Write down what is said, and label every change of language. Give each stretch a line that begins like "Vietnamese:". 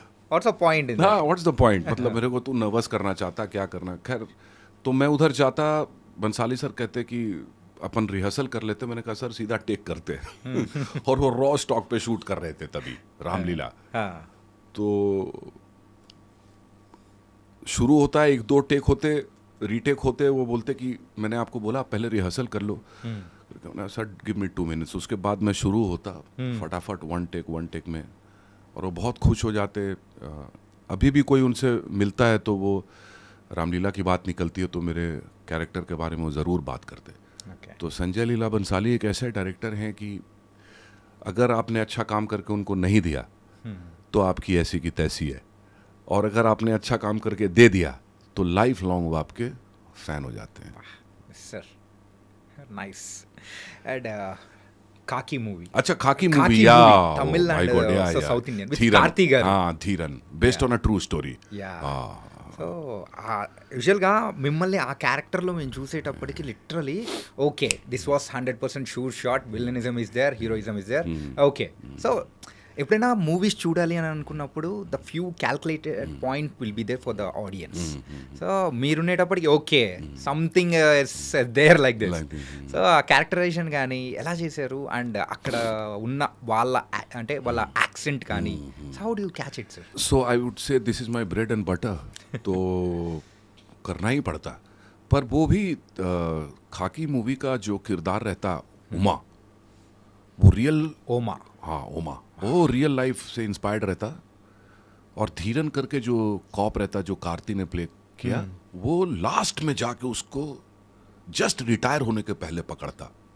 English: What's the point in हाँ, what's the point.
Hindi: मतलब मेरे को तू नर्वस करना चाहता, क्या करना. खैर तो मैं उधर जाता, बंसाली सर कहते कि अपन रिहर्सल कर लेते. मैंने कहा सर सीधा टेक करते. और वो रॉ स्टॉक पे शूट कर रहे थे तभी रामलीला. हाँ. तो शुरू होता है, 1-2 टेक होते, रीटेक होते. वो बोलते कि मैंने आपको बोला पहले रिहर्सल कर लो.
English: Sir give me 2 minutes.
Hindi: उसके बाद मैं शुरू होता फटाफट 1 टेक में. और वो बहुत खुश हो जाते. अभी भी कोई उनसे मिलता है तो वो रामलीला की बात निकलती है तो मेरे कैरेक्टर के बारे में वो ज़रूर बात करते.
English: Okay.
Hindi: तो संजय लीला बंसाली एक ऐसे डायरेक्टर हैं कि अगर आपने अच्छा काम करके उनको नहीं दिया तो आपकी ऐसी की तैसी है. और अगर आपने अच्छा काम करके दे दिया तो लाइफ लॉन्ग वो आपके फैन हो जाते हैं.
English: Sir nice. And Khaki movie.
Hindi: अच्छा खाकी Khaki मूवी या
English: movie, Tamil and, my God, also South Indian, with Theeran.
Telugu: Karthi garu.
Hindi: हाँ Dhiran,
English: Based on a true story. Yeah.
Telugu: So యూజువల్గా మిమ్మల్ని ఆ క్యారెక్టర్లో మేము చూసేటప్పటికి
English: literally okay this was 100% sure shot, villainism is there,
Telugu: heroism is there. Okay. So ఎప్పుడైనా movies చూడాలి అని అనుకున్నప్పుడు
English: The few calculated point will be there for the audience.
Telugu: So మీరుండేటప్పటికి
English: Okay something there like this.
Telugu: So ఆ characterisation కానీ ఎలా చేశారు and అక్కడ ఉన్న వాళ్ళ అంటే వాళ్ళ యాక్సెంట్ కానీ
English: How do you catch it sir? So I would say this is my bread and butter.
Hindi: तो करना ही पड़ता. पर वो भी खाकी मूवी का जो किरदार रहता उमा, वो रियल.
Telugu: ఓమా.
Hindi: हाँ उमा वो रियल लाइफ से इंस्पायर्ड रहता. और धीरन करके जो कॉप रहता जो कार्ती ने प्ले किया, वो लास्ट में जाके उसको जस्ट रिटायर होने के पहले पकड़ता.